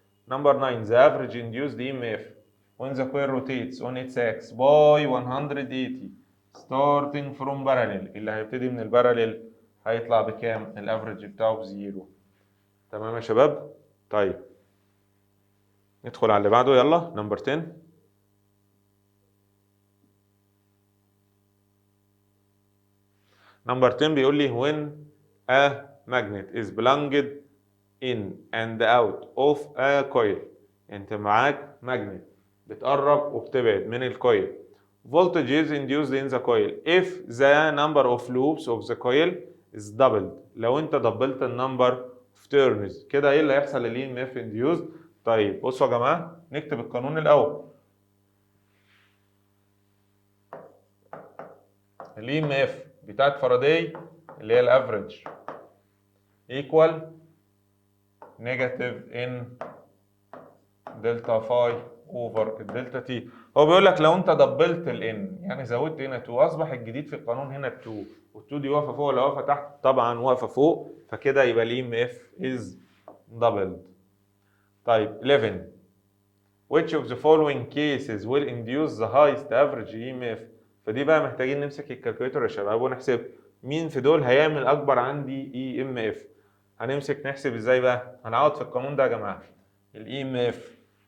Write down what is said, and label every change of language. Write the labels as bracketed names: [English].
[English] Number 9 the average induced EMF when the coil rotates on its axis by 180 starting from parallel. [Arabic] اللي هيبتدي من الباراليل هيطلع بكام؟ الافريج بتاعه بزيرو. تمام يا شباب؟ طيب ندخل على اللي بعده. يلا نمبر 10. نمبر 10 بيقول لي [English] when a magnet is plunged in and out of a coil. [Arabic] انت معاك ماجنت بتقرب وبتبعد من الكويل. [English] voltage is induced in the coil if the number of loops of the coil is doubled. [Arabic] لو انت دبلت النمبر [English] of turns [Arabic] كده ايه اللي هيحصل للاي ام اف induced؟ طيب بصوا يا جماعه نكتب القانون الاول. الاي ام اف بتاعت فاراداي اللي هي الافريج ايكوال نيجاتيف ان دلتا فاي اوفر الدلتا تي. هو بيقول لك لو انت دبلت الان يعني زودت هنا 2 اصبح الجديد في القانون هنا 2، وال2 دي واقفه فوق ولا واقفه تحت؟ طبعا واقفه فوق، فكده يبقى الاي ام اف از دبلد. [English] طيب 11 which of the following cases will induce the highest average EMF. [Arabic] فدي بقى محتاجين نمسك الكالكوليتر يا شباب ونحسب مين في دول هيعمل اكبر عندي اي ام اف. هنمسك نحسب ازاي بقى؟ هنعوض في القانون ده يا جماعه. الاي ام اف